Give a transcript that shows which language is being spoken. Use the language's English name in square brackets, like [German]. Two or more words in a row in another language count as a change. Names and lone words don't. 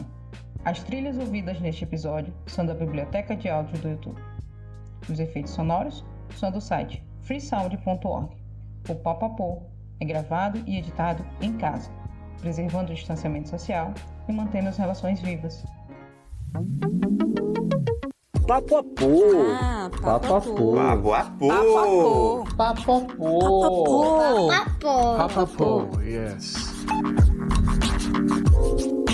[Portuguese] As trilhas ouvidas neste episódio são da biblioteca de áudio do YouTube. Os efeitos sonoros são do site freesound.org. O Papo a Pouco é gravado e editado em casa. preservando o distanciamento social e mantendo as relações vivas. Papo-apô. Papo-apô. Papo-apô. Papo-apô. Papo. Papo-apô, yes.